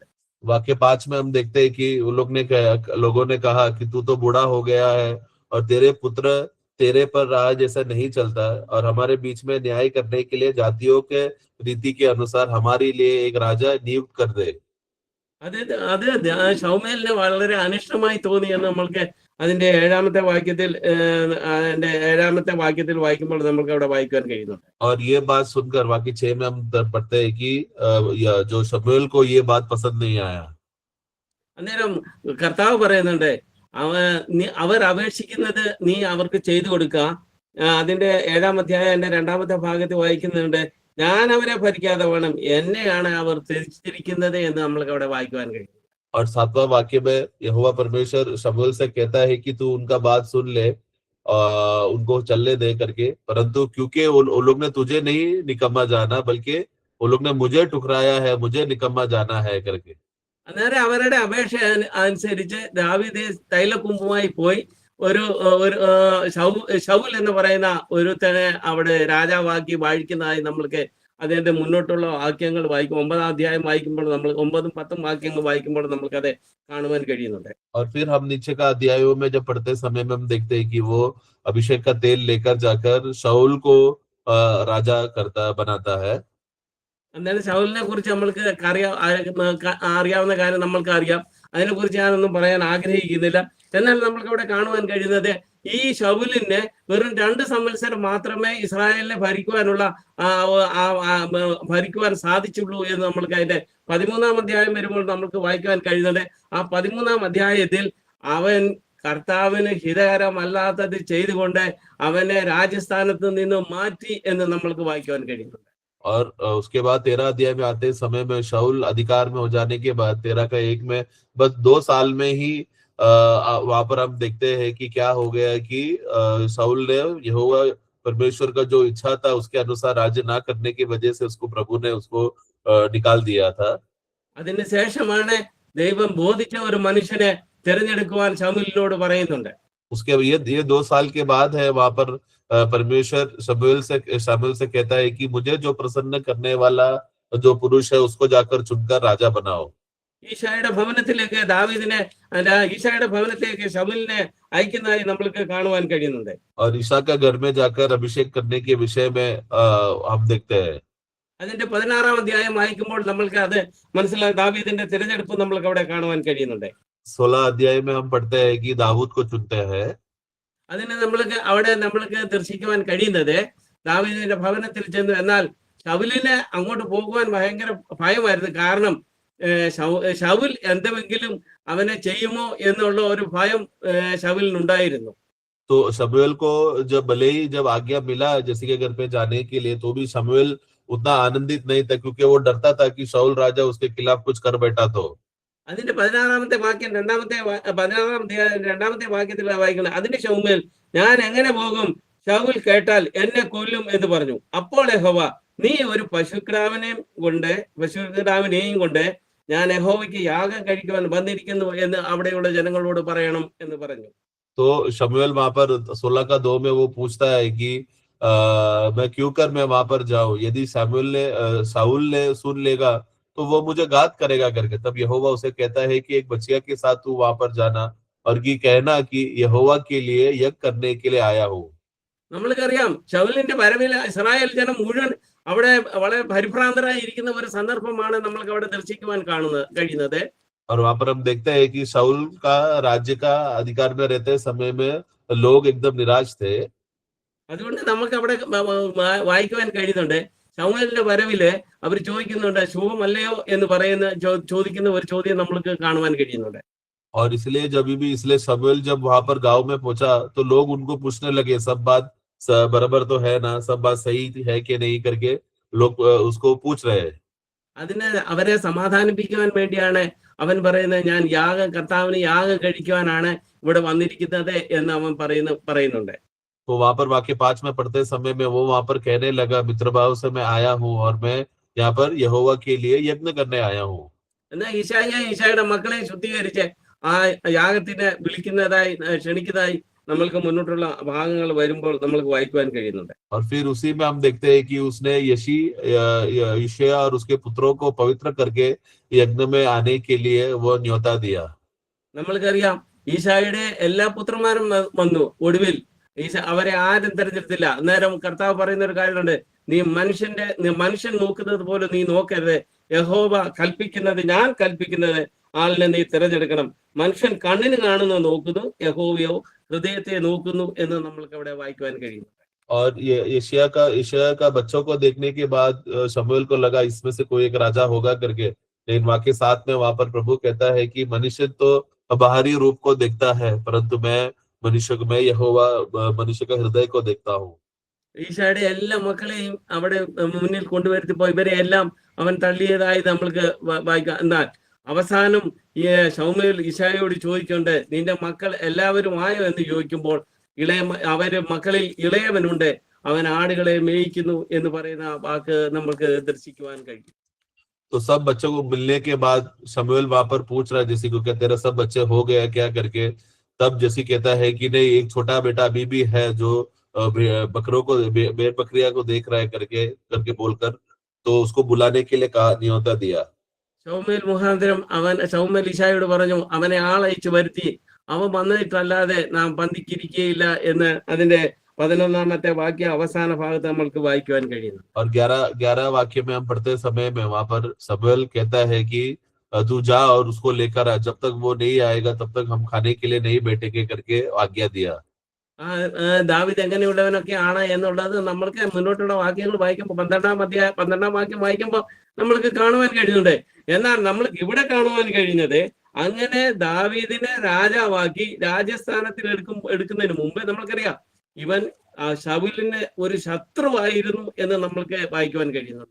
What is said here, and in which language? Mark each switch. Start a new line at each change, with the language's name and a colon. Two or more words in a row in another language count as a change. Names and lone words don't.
Hindi: वाक्य 5 में हम देखते हैं कि उन लोगों ने कहा कि तू तो बूढ़ा हो गया है और तेरे पुत्र तेरे पर राज ऐसा नहीं चलता और हमारे बीच में न्याय करने के लिए जातियों के रीति के अनुसार हमारे लिए एक राजा नियुक्त कर दे.
Malayalam: അത് ശമൂവേലിന് വളരെ അനിഷ്ടമായി തോന്നി എന്ന് നമ്മൾക്ക് അതിന്റെ 7-ാമത്തെ വാക്യത്തിൽ വായിക്കുമ്പോൾ നമുക്ക് അവിടെ വായിക്കാൻ കഴിയുന്നുണ്ട്.
Hindi: और ये बात सुनकर वाक्य 6 में हम पढ़ते हैं कि जो शमूएल को ये बात पसंद नहीं आया.
Malayalam: അന്നേരം കർത്താവ് പറയുന്നുണ്ട് അവർ അപേക്ഷിക്കുന്നത് നീ അവർക്ക് ചെയ്തു കൊടുക്കുക. അതിന്റെ 7-ാം അധ്യായത്തിന്റെ 2-ാമത്തെ ഭാഗത്ത് വായിക്കുന്നുണ്ട്, ഞാൻ അവരെ ഭരിക്കാതെ വേണം എന്നെയാണ് അവർ തിരിച്ചിരിക്കുന്നത് എന്ന് നമ്മൾക്ക് അവിടെ വായിക്കുവാൻ കഴിയും.
Hindi: और 7वां वाक्य में यहोवा परमेश्वर शमूएल से कहता है कि तू उनका बात सुन ले उनको चलने दे करके, परंतु क्योंकि उन लोग ने तुझे नहीं निकम्मा जाना बल्कि उन लोग ने मुझे ठुकराया है, मुझे निकम्मा जाना है करके.
Malayalam: അന്നേരം അവരുടെ അപേക്ഷ അനുസരിച്ച് ദാവീദ് തൈലക്കുമ്പുമായി പോയി ഒരു ശൗൽ എന്ന് പറയുന്ന ഒരുത്തനെ അവിടെ രാജാവാക്കി വാഴിക്കുന്നതായി നമ്മൾക്ക് അതിന്റെ മുന്നോട്ടുള്ള വാക്യങ്ങൾ വായിക്കും. 9-ാം അധ്യായം വായിക്കുമ്പോൾ നമ്മൾ 9-ഉം 10-ഉം വാക്യങ്ങൾ വായിക്കുമ്പോൾ നമ്മൾക്ക് അത് കാണുവാൻ കഴിയുന്നുണ്ട്.
Hindi: और फिर हम नीचे का अध्यायों में जब पढ़ते समय में हम देखते हैं कि वो अभिषेक का तेल लेकर जाकर शाऊल को राजा बनाता है.
Malayalam: അന്നേരം ശൗലിനെ കുറിച്ച് നമ്മൾക്ക് അറിയാവുന്ന കാര്യം നമ്മൾക്ക് അറിയാം. അതിനെക്കുറിച്ച് ഞാനൊന്നും പറയാൻ ആഗ്രഹിക്കുന്നില്ല. എന്നാൽ നമ്മൾക്ക് ഇവിടെ കാണുവാൻ കഴിയുന്നത് ഈ ശൗലിന് വെറും 2 സംവത്സരം മാത്രമേ ഇസ്രായേലിനെ ഭരിക്കുവാൻ സാധിച്ചുള്ളൂ എന്ന് നമ്മൾക്ക് അതിന്റെ 13-ാം അധ്യായം വരുമ്പോൾ നമുക്ക് വായിക്കുവാൻ കഴിയുന്നത്. ആ 13-ാം അധ്യായത്തിൽ അവൻ കർത്താവിന് ഹിതകരമല്ലാത്തത് ചെയ്തുകൊണ്ട് അവനെ രാജസ്ഥാനത്ത് നിന്ന് മാറ്റി എന്ന് നമ്മൾക്ക് വായിക്കുവാൻ കഴിയുന്നുണ്ട്.
Hindi: और उसके बाद 13 अध्याय में आते समय में शाऊल अधिकार में हो जाने के बाद 13 का 1 में बस 2 साल में ही वहां पर हम देखते हैं कि क्या हो गया कि शाऊल ने यहोवा परमेश्वर का जो इच्छा था उसके अनुसार राज्य ना करने की वजह से प्रभु ने उसको निकाल दिया था.
Malayalam: അതിനുശേഷമാണ് ദൈവം ബോധിച്ച ഒരു മനുഷ്യനെ തിരഞ്ഞെടുക്കുവാൻ ശമൂലിനോട് പറയുന്നുണ്ട്.
Hindi: उसके ये 2 साल के बाद है, वहां पर परमेश्वर शमूएल से कहता है कि मुझे जो प्रसन्न करने वाला जो पुरुष है उसको जाकर चुनकर राजा बनाओ।
Malayalam: ഈശായുടെ ഭവനത്തിലേക്ക് ദാവീദിനെ ഈശായുടെ ഭവനത്തിലേക്ക് ശമൂലിനെ അയക്കുന്നതായി നമ്മൾക്ക് കാണുവാൻ കഴിയുന്നുണ്ട്.
Hindi: और ईशा का घर में जाकर अभिषेक करने के विषय में हम देखते हैं।
Malayalam: അതിന്റെ 16-ാം അധ്യായം വായിക്കുമ്പോൾ നമ്മൾക്ക് അത് മനസ്സിലാകും. ദാവീദിന്റെ തിരഞ്ഞെടുപ്പ് നമ്മൾക്ക് അവിടെ കാണുവാൻ കഴിയുന്നുണ്ട്.
Hindi: 16 अध्याय में हम पढ़ते हैं कि दाऊद को चुनते हैं।
Malayalam: അതിന് അവിടെ നമ്മൾക്ക് ദർശിക്കുവാൻ കഴിയുന്നത് ദാവീദിന്റെ ഭവനത്തിൽ ചെന്നു. എന്നാൽ ശൗലിന് അങ്ങോട്ട് പോകുവാൻ ഭയങ്കര ഭയമായിരുന്നു. കാരണം ശൗൽ എന്തെങ്കിലും അവനെ ചെയ്യുമോ എന്നുള്ള ഒരു ഭയം ശൗലിനുണ്ടായിരുന്നു.
Hindi: तो शमूएल को जब आज्ञा मिला जैसे के घर पे जाने के लिए, तो भी शमूएल उतना आनंदित नहीं था, क्योंकि वो डरता था कि शाऊल राजा उसके खिलाफ कुछ कर बैठा तो।
Malayalam: അതിന്റെ 16-ാമത്തെ വാക്യം 2-ാമത്തെ വാക്യത്തിൽ വായിക്കണം. അതിന്റെ ശമൂവേൽ, ഞാൻ എങ്ങനെ പോകും? ശൗൽ കേട്ടാൽ എന്നെ കൊല്ലും എന്ന് പറഞ്ഞു. അപ്പോൾ യഹോവ, നീ ഒരു പശുക്കിടാവിനെയും കൊണ്ട് ഞാൻ യഹോവയ്ക്ക് യാഗം കഴിക്കുവാൻ വന്നിരിക്കുന്നു എന്ന് അവിടെയുള്ള ജനങ്ങളോട് പറയണം എന്ന് പറഞ്ഞു.
Hindi: तो शमूएल वहां पर 16:2 में वो पूछता है कि मैं क्यों कर मैं वहां पर जाऊं? यदि शाऊल ने सुन लेगा तो वो मुझे घात करेगा करके। तब यहोवा उसे कहता है कि एक बछिया के साथ तू वहां पर जाना और कि कहना कि यहोवा के लिए यज्ञ करने के लिए आया हूं।
Malayalam: നമ്മൾക്കറിയാം, ശൗലിന്റെ വരവിൽ ഇസ്രായേൽ ജനം മുഴുവൻ അവിടെ വളരെ പരിഭ്രാന്തരായി ഇരിക്കുന്ന ഒരു സന്ദർഭമാണ് നമ്മൾക്ക് അവിടെ ദർശിക്കുവാൻ കഴിയുന്നത്.
Hindi: और वहां पर हम देखते हैं कि शाऊल का राज्य का अधिकार में रहते समय में लोग एकदम निराश थे।
Malayalam: അതുകൊണ്ട് നമുക്ക് അവിടെ വായിക്കുവാൻ കഴിയുന്നുണ്ട്. ശമൂവേലിന്റെ വരവില് അവർ ചോദിക്കുന്നുണ്ട്, ശുഭമല്ലയോ എന്ന് ചോദിക്കുന്ന ഒരു ചോദ്യം നമ്മൾക്ക് കാണുവാൻ കഴിയുന്നുണ്ട്.
Hindi: और इसलिए शमूएल जब वहां पर गांव में पहुंचा तो लोग उनको पूछने लगे, सब बात बराबर तो है ना, सब बात सही है कि नहीं करके लोग उसको पूछ रहे हैं।
Malayalam: അതിന് അവരെ സമാധാനിപ്പിക്കുവാൻ വേണ്ടിയാണ് അവൻ പറയുന്നത്, ഞാൻ കർത്താവിന് യാഗം കഴിക്കുവാനാണ് ഇവിടെ വന്നിരിക്കുന്നത് എന്ന് അവൻ പറയുന്നുണ്ട്.
Hindi: तो वहां पर वाक्य 5 में पढ़ते समय में वो वहां पर कहने लगा, मित्र भाव से मैं आया हूँ और मैं यहाँ पर यहोवा के लिए यज्ञ करने आया हूँ।
Malayalam: എന്നാൽ ഈശായുടെ മക്കളെ ശുദ്ധീകരിച്ച് ആ യാഗത്തിന് ക്ഷണിക്കുന്നതായി നമ്മൾക്ക് മുന്നോട്ടുള്ള ഭാഗങ്ങൾ വരുമ്പോൾ നമ്മൾക്ക് വായിക്കുവാൻ കഴിയുന്നുണ്ട്.
Hindi: और फिर उसी में हम देखते हैं कि उसने यिशया और उसके पुत्रों को पवित्र करके यज्ञ में आने के लिए वो न्योता दिया।
Malayalam: നമ്മൾക്കറിയാം, ഈശായുടെ എല്ലാ പുത്രന്മാരും വന്നു. ഒടുവിൽ അവരെ ആരും തെരഞ്ഞെടുത്തില്ല. അന്നേരം കർത്താവ് പറയുന്ന ഒരു കാര്യമുണ്ട്, നീ മനുഷ്യൻ നോക്കുന്നത് പോലെ നീ നോക്കരുത്. യഹോവ കൽപ്പിക്കുന്നത്, ഞാൻ കൽപ്പിക്കുന്നത് ആളിനെ നീ തിരഞ്ഞെടുക്കണം. മനുഷ്യൻ കണ്ണിന് കാണുന്നത് നോക്കുന്നു, യഹോവയോ ഹൃദയത്തെ നോക്കുന്നു എന്ന് നമ്മൾക്ക് അവിടെ വായിക്കുവാൻ കഴിയുന്നു.
Hindi: और यिशया का बच्चों को देखने के बाद शमूएल को लगा इसमें से कोई एक राजा होगा करके। लेकिन वाक्य 7 में वहां पर प्रभु कहता है कि मनुष्य तो बाहरी रूप को देखता है, परंतु मैं यहोवा मनुष्य का हृदय को देखता हूँ।
Malayalam: ഈശായുടെ എല്ലാ മക്കളെയും അവിടെ മുന്നിൽ കൊണ്ടുവരുത്തിപ്പോ ഇവരെ എല്ലാം അവൻ തള്ളിയതായി നമ്മൾക്ക് വായിക്കാം. എന്നാൽ അവസാനം ശമൂവേൽ ഈശായോട് ചോദിച്ചുകൊണ്ട്, നിന്റെ മക്കൾ എല്ലാവരും ആയോ എന്ന് ചോദിക്കുമ്പോൾ മക്കളിൽ ഇളയവനുണ്ട്, അവൻ ആടുകളെ മേയിക്കുന്നു എന്ന് പറയുന്ന വാക്ക് നമുക്ക് ദർശിക്കുവാൻ കഴിയും.
Hindi: तो सब बच्चों को मिलने के बाद शमूएल वहां पर पूछ रहा है जैसे को, क्या तेरा सब बच्चे हो गए क्या करके। तब जैसे कहता है कि नहीं, एक छोटा बेटा अभी भी है जो बकरों को भेड़ बकरिया को देख रहा है करके बोलकर तो उसको बुलाने के लिए न्योता दिया।
Malayalam: ശമൂവേൽ മുഖാന്തരം ശമൂവേൽ ഈശായോട് പറഞ്ഞു, അവനെ ആളയച്ചു വരുത്തി, അവൻ വന്നിട്ടല്ലാതെ നാം പന്തിക്കിരിക്കുകയില്ല എന്ന് അതിന്റെ 11-ാമത്തെ വാക്യ അവസാന ഭാഗത്ത് നമ്മൾക്ക് വായിക്കുവാൻ കഴിയുന്നു.
Hindi: और 11 वाक्य में हम पढ़ते समय में वहां पर शमूएल कहता है कि तू जा और उसको लेकर आ, जब तक वो नहीं आएगा तब तक हम खाने के लिए नहीं बैठेंगे करके आज्ञा दिया।
Malayalam: ദാവീദ് എങ്ങനെയുള്ളവനൊക്കെയാണ് എന്നുള്ളത് നമ്മൾക്ക് മുന്നോട്ടുള്ള വാക്യങ്ങൾ വായിക്കുമ്പോൾ 12-ാം വാക്യം വായിക്കുമ്പോൾ നമ്മൾക്ക് കാണുവാൻ കഴിയുന്നുണ്ട്. എന്നാൽ നമ്മൾക്ക് ഇവിടെ കാണുവാൻ കഴിയുന്നത്, അങ്ങനെ ദാവീദിനെ രാജാവാക്കി രാജസ്ഥാനത്തിൽ എടുക്കുന്നതിന് മുമ്പ് നമ്മൾക്കറിയാം ഇവൻ ശൗലിന് ഒരു ശത്രുവായിരുന്നു എന്ന് നമ്മൾക്ക് വായിക്കുവാൻ കഴിയുന്നുണ്ട്.